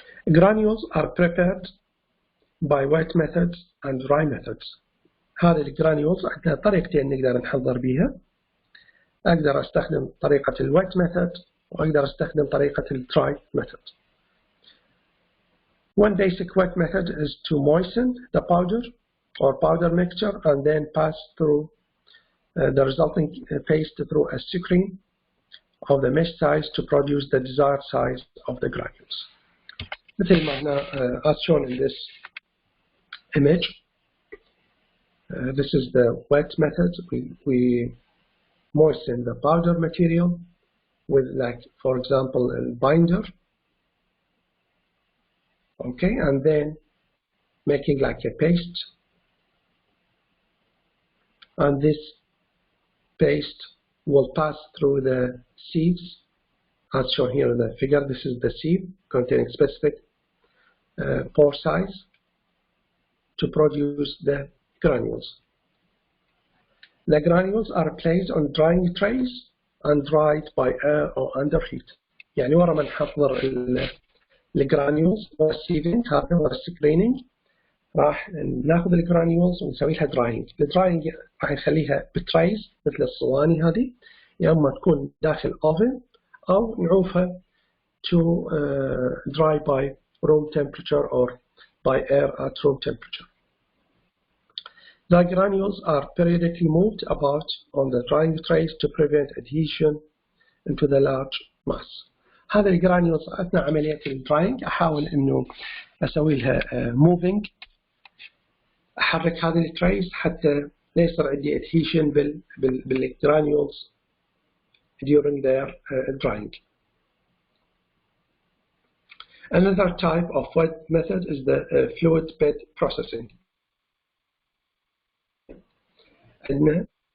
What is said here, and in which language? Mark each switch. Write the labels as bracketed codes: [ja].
[en] Granules are prepared by wet methods and dry methods. [ar] هذه الجرانيولز عندنا طريقتين نقدر نحضر بيها. أقدر أستخدم طريقة الwet method وأقدر أستخدم طريقة dry method. [en] One basic wet method is to moisten the powder or powder mixture and then pass through the resulting paste through a screen of the mesh size to produce the desired size of the granules. [ar] مثل ما هنا [en] as shown in this image. This is the wet method. We moisten the powder material with, like, for example, a binder, okay, and then making like a paste, and this paste will pass through the sieves as shown here in the figure. This is the sieve containing specific pore size to produce the granules. The granules are placed on drying trays and dried by air or under heat. [ar] يعني ورا ما نحضر الجرانيولز والسيفينج هذا والسكرينينج راح ناخذ الجرانيولز ونسوي لها دراينج. الدراينج راح نخليها بتريز مثل الصواني هذه، يا اما تكون داخل اوفن او نعوفها [en] to dry by room temperature [ar] or by air at room temperature. [en] The granules are periodically moved about on the drying trays to prevent adhesion into the large mass. [ar] هذا الجرانيولز أثناء عملية الدراينج أحاول إنه أسوي لها moving، أحرك هذه التريز حتى لا يصير عندي adhesion بالجرانيولز [en] during their drying. Another type of wet method is the fluid bed processing. [ar] عندنا